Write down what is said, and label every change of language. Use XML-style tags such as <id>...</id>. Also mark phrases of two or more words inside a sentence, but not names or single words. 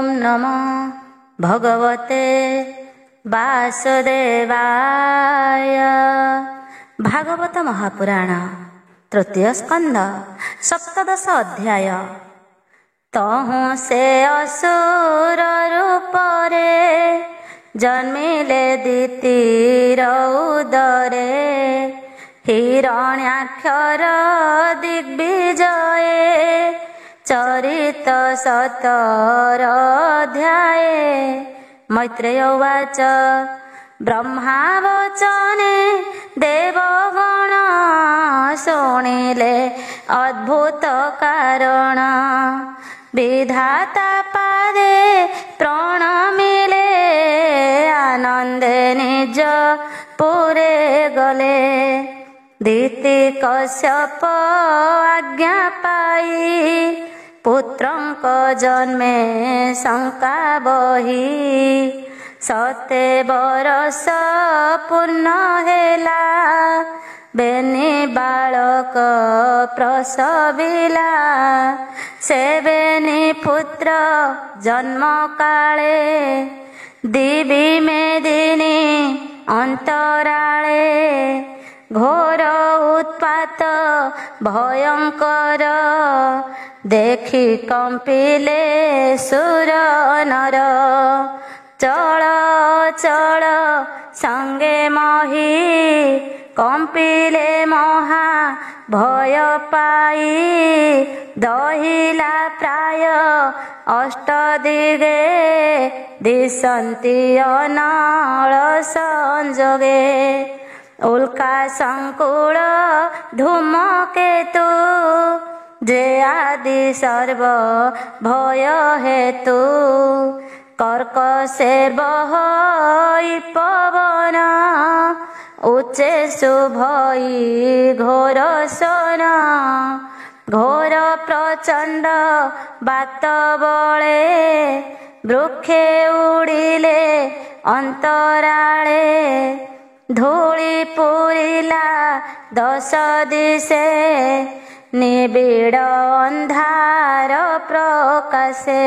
<sa>नमो भगवते वासुदेवाय। भागवत महापुराण तृतीय स्कंद सप्तदश अध्याय।</sa> <or>ତହୁଁ ସେ ଅସୁର ରୂପରେ ଜନ୍ମିଲେ ଦିତିର ଉଦରେ ହିରଣ୍ୟାକ୍ଷର ଦିଗ୍ୱିଜୟେ ଚରିତ 17 ଅଧ୍ୟାୟେ। ମୈତ୍ରେୟ ଉବାଚ ବ୍ରହ୍ମା ବଚନେ ଦେବଗଣ ଶୁଣିଲେ ଅଦ୍ଭୁତ କାରଣ ବିଧାତା ପାଦେ ପ୍ରଣମିଲେ ଆନନ୍ଦେ ନିଜ ପୁରେ ଗଲେ। ଦିତି କଶ୍ୟପ ଆଜ୍ଞା ପାଇ ପୁତ୍ରଙ୍କ ଜନ୍ମେ ଶଙ୍କା ବହି 7 ବରଷ ପୂର୍ଣ୍ଣ ହେଲା ବେନି ବାଳକ ପ୍ରସବିଲା। ସେ ବେନି ପୁତ୍ର ଜନ୍ମ କାଳେ ଦିବି ମେଦିନୀ ଅନ୍ତରାଳେ ଘୋର ଉତ୍ପାତ ଭୟଙ୍କର ଦେଖି କମ୍ପିଲେ ସୁର ନର। ଚଳ ଚଳ ସଙ୍ଗେ ମହୀ କମ୍ପିଲେ ମହା ଭୟ ପାଇ ଦହିଲା ପ୍ରାୟ ଅଷ୍ଟଦିଗେ ଦିଶନ୍ତି ଅନଳ ସଂଯୋଗେ। ଉଲ୍କା ସଙ୍କୁଳ ଧୂମକେତୁ ଯେ ଆଦି ସର୍ବ ଭୟ ହେତୁ କର୍କଶେ ବହଇ ପବନ ଉଚ୍ଚେ ଶୁଭଇ ଘୋର ସ୍ୱନ। ଘୋର ପ୍ରଚଣ୍ଡ ବାତ ବଳେ ବୃକ୍ଷେ ଉଡ଼ିଲେ ଅନ୍ତରାଳେ ଧୂଳି ପୂରିଲା 10 ଦିଶେ ନିବିଡ଼ ଅନ୍ଧାର ପ୍ରକାଶେ।</or>